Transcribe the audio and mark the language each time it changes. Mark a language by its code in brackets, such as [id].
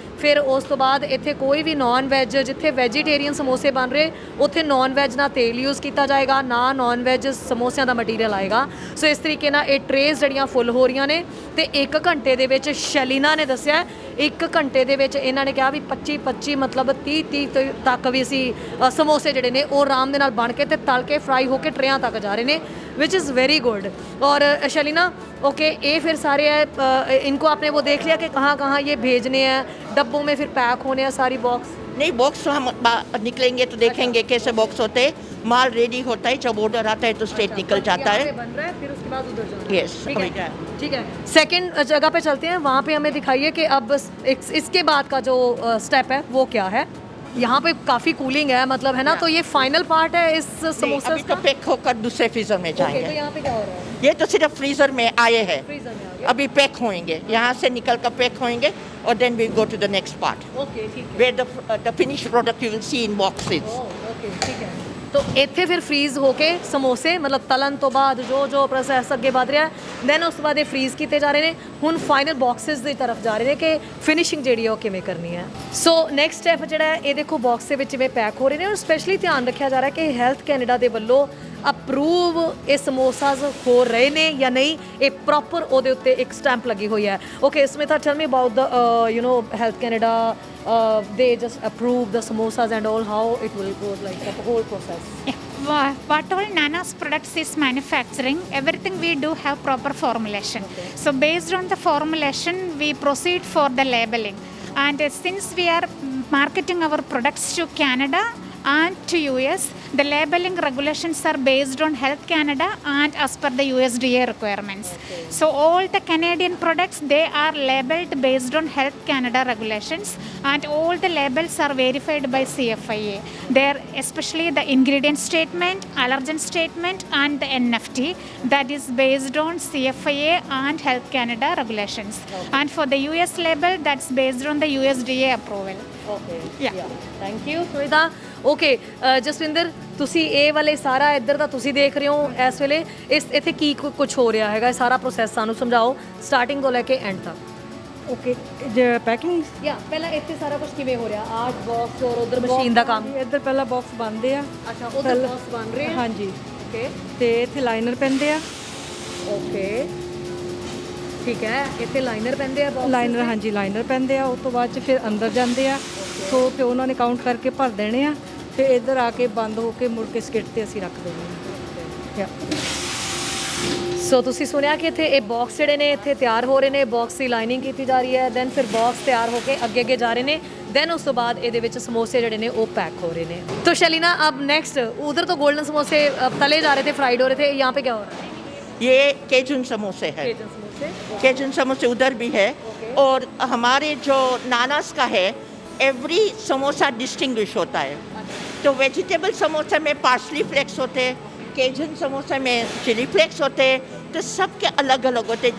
[pa] ਫਿਰ ਉਸ ਤੋਂ ਬਾਅਦ ਇੱਥੇ ਕੋਈ ਵੀ ਨਾਨ ਵੈਜ, ਜਿੱਥੇ ਵੈਜੀਟੇਰੀਅਨ ਸਮੋਸੇ ਬਣ ਰਹੇ ਉੱਥੇ ਨਾਨ ਵੈਜ ਨਾ ਤੇਲ ਯੂਜ਼ ਕੀਤਾ ਜਾਏਗਾ, ਨਾ ਨਾਨ ਵੈਜ ਸਮੋਸਿਆਂ ਦਾ ਮਟੀਰੀਅਲ ਆਏਗਾ। ਸੋ ਇਸ ਤਰੀਕੇ ਨਾਲ ਇਹ ਟਰੇਜ਼ ਜਿਹੜੀਆਂ ਫੁੱਲ ਹੋ ਰਹੀਆਂ ਨੇ ਤੇ 1 ਘੰਟੇ ਦੇ ਵਿੱਚ ਸ਼ਲੀਨਾ ਨੇ ਦੱਸਿਆ 1 ਘੰਟੇ ਦੇ ਵਿੱਚ ਇਹਨਾਂ ਨੇ ਕਿਹਾ ਵੀ 25 ਮਤਲਬ 30 ਤੱਕ ਵੀ ਅਸੀਂ ਸਮੋਸੇ ਜਿਹੜੇ ਨੇ ਉਹ ਆਰਾਮ ਦੇ ਨਾਲ ਬਣ ਕੇ ਤੇ ਤਲ ਕੇ ਫਰਾਈ ਹੋ ਕੇ ਟਰੇਆਂ ਤੱਕ ਜਾ ਰਹੇ ਨੇ। [en] Which is very good. [hi] और शलीना ओके, ये फिर सारे इनको आपने वो देख लिया कि कहाँ कहाँ ये भेजने हैं, डब्बों में फिर पैक होने हैं सारी बॉक्स? नहीं, बॉक्स तो हम निकलेंगे तो देखेंगे कैसे बॉक्स होते हैं, माल रेडी होता है, जब ऑर्डर आता है तो स्ट्रेट निकल जाता है। बन रहा है फिर उसके बाद उधर जाना है। [en] yes, [hi] ठीक है। सेकंड जगह पे चलते हैं, वहाँ पे हमें दिखाइए कि अब इसके बाद का जो स्टेप है वो क्या है। यहाँ पे काफ़ी कूलिंग है मतलब, है ना? तो ये फाइनल पार्ट है इस समोसे अभी तो पैक होकर दूसरे फ्रीजर में जाएंगे। तो यहाँ पे क्या हो रहा है? ये तो सिर्फ फ्रीजर में आए हैं, फ्रीजर में आ गया। अभी पैक होंगे, यहाँ से निकल कर पैक होंगे और [en] then we go to the next part [hi] okay, ठीक है। [en] Where the finish product you will see in boxes. [hi] Okay, ठीक है। [pa] तो ਇੱਥੇ ਫਿਰ ਫਰੀਜ਼ ਹੋ ਕੇ ਸਮੋਸੇ ਮਤਲਬ ਤਲਣ ਤੋਂ ਬਾਅਦ ਜੋ ਪ੍ਰੋਸੈਸ ਅੱਗੇ ਵਧ ਰਿਹਾ ਦੈਨ ਉਸ ਤੋਂ ਬਾਅਦ ਇਹ ਫਰੀਜ਼ ਕੀਤੇ ਜਾ ਰਹੇ ਨੇ। ਹੁਣ ਫਾਈਨਲ ਬਾਕਸਸ ਦੀ ਤਰਫ ਜਾ ਰਹੇ ਨੇ ਕਿ ਫਿਨਿਸ਼ਿੰਗ ਜਿਹੜੀ ਉਹ ਕਿਵੇਂ ਕਰਨੀ ਹੈ। ਸੋ ਨੈਕਸਟ ਸਟੈਪ ਜਿਹੜਾ ਹੈ, ਇਹ ਦੇਖੋ ਬਾਕਸ ਦੇ ਵਿੱਚ ਜਿਵੇਂ ਪੈਕ ਹੋ ਰਹੇ ਨੇ, ਔਰ ਸਪੈਸ਼ਲੀ ਧਿਆਨ ਰੱਖਿਆ ਜਾ ਰਿਹਾ ਕਿ ਹੈਲਥ ਕੈਨੇਡਾ ਦੇ ਵੱਲੋਂ ਅਪਰੂਵ ਇਹ ਸਮੋਸਾਸ ਹੋ ਰਹੇ ਨੇ ਜਾਂ ਨਹੀਂ, ਇਹ ਪ੍ਰੋਪਰ ਉਹਦੇ ਉੱਤੇ ਇੱਕ ਸਟੈਂਪ ਲੱਗੀ ਹੋਈ ਹੈ। [en] Okay Smita, tell me about the Health Canada, they just approve the samosas and all, how it will go, like the whole process? What all Nana's products is manufacturing, everything we do have proper formulation. So based on the formulation, we proceed for the labeling. And since we are marketing our products to Canada and to US, the labeling regulations are based on Health Canada and as per the USDA requirements. So all the Canadian products, they are labeled based on Health Canada regulations, and all the labels are verified by CFIA. There, especially the ingredient statement, allergen statement and the NFT, that is based on CFIA and Health Canada regulations. And for the US label, that's based on the USDA approval. Okay, Yeah. Thank you Sunita. [pa] Okay Jaswinder, ਤੁਸੀਂ ਇਹ ਵਾਲੇ ਸਾਰਾ ਇੱਧਰ ਦਾ ਤੁਸੀਂ ਦੇਖ ਰਹੇ ਹੋ ਇਸ ਵੇਲੇ, ਇੱਥੇ ਕੀ ਕੁਝ ਹੋ ਰਿਹਾ ਹੈਗਾ, ਇਹ ਸਾਰਾ ਪ੍ਰੋਸੈਸ ਸਾਨੂੰ ਸਮਝਾਓ ਸਟਾਰਟਿੰਗ ਤੋਂ ਲੈ ਕੇ ਐਂਡ ਤੱਕ। ਓਕੇ, ਪੈਕਿੰਗ ਯਾ ਪਹਿਲਾਂ ਇੱਥੇ ਸਾਰਾ ਕੁਝ ਕਿਵੇਂ ਹੋ ਰਿਹਾ, ਆਰਟ ਬਾਕਸ ਔਰ ਉਧਰ ਮਸ਼ੀਨ ਦਾ ਕੰਮ? ਇੱਧਰ ਪਹਿਲਾਂ ਬਾਕਸ ਬਣਦੇ ਆ। ਅੱਛਾ, ਉਧਰ ਬਾਕਸ ਬਣ ਰਹੇ ਆ। ਹਾਂਜੀ, ਓਕੇ, ਤੇ ਇੱਥੇ ਲਾਈਨਰ ਪੈਂਦੇ ਆ। ਓਕੇ, ਠੀਕ ਹੈ, ਇੱਥੇ ਲਾਈਨਰ ਪੈਂਦੇ ਆ ਬਾਕਸ? ਲਾਈਨਰ, ਹਾਂਜੀ ਲਾਈਨਰ ਪੈਂਦੇ ਆ। ਉਸ ਤੋਂ ਬਾਅਦ ਚ ਫਿਰ ਅੰਦਰ ਜਾਂਦੇ ਆ, ਸੋ ਫਿਰ ਉਹਨਾਂ ਨੇ ਕਾਊਂਟ ਕਰਕੇ ਭਰ ਦੇਣੇ ਆ, ਫਿਰ ਇੱਧਰ ਆ ਕੇ ਬੰਦ ਹੋ ਕੇ ਮੁੜ ਕੇ ਸਕਿੱਟ ਤੇ ਅਸੀਂ ਰੱਖ ਦੇਣੇ ਆ। ਸੋ ਤੁਸੀਂ ਸੁਣਿਆ ਕਿ ਇੱਥੇ ਇਹ ਬਾਕਸ ਜਿਹੜੇ ਨੇ ਇੱਥੇ ਤਿਆਰ ਹੋ ਰਹੇ ਨੇ, ਬਾਕਸ ਦੀ ਲਾਈਨਿੰਗ ਕੀਤੀ ਜਾ ਰਹੀ ਹੈ, ਦੈਨ ਫਿਰ ਬਾਕਸ ਤਿਆਰ ਹੋ ਕੇ ਅੱਗੇ ਜਾ ਰਹੇ ਨੇ, ਦੈਨ ਉਸ ਤੋਂ ਬਾਅਦ ਇਹਦੇ ਵਿੱਚ ਸਮੋਸੇ ਜਿਹੜੇ ਨੇ ਉਹ [hi] पैक हो रहे हैं। तो शलीना, अब नेक्स्ट उधर तो गोल्डन समोसे तले जा रहे थे, फ्राइड हो रहे थे, यहाँ पे क्या हो रहा है? ये केजुन समोसे है। केजुन समोसे उधर भी है। और हमारे जो नानास का है, एवरी समोसा डिस्टिंग्विश होता है। तो वेजिटेबल समोसे में पार्सली फ्लेक्स होते हैं, केजुन समोसे में चिली फ्लेक्स होते हैं, तो सबके अलग अलग होते हैं।